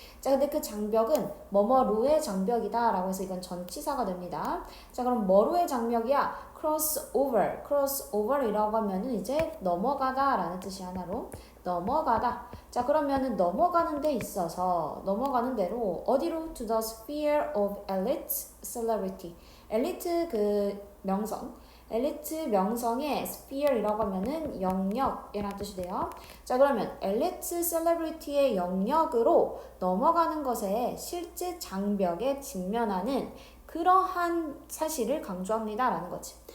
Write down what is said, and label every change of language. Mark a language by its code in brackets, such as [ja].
[ko] 자, 근데 그 장벽은 뭐뭐루의 장벽이다라고 해서 이건 전치사가 됩니다. 자, 그럼 뭐루의 장벽이야? crossover이라고 하면은 이제 넘어가다라는 뜻이 하나로 넘어가다. 자, 그러면은 넘어가는 데 있어서 넘어가는 대로 어디로? [en] To the sphere of elite celebrity. [ko] 엘리트 그 명성. 엘리트 명성의 sphere이라고 하면은 영역이라는 뜻이 돼요. 자, 그러면 엘리트 셀레브리티의 영역으로 넘어가는 것에 실제 장벽에 직면하는 그러한 사실을 강조합니다 라는 거지.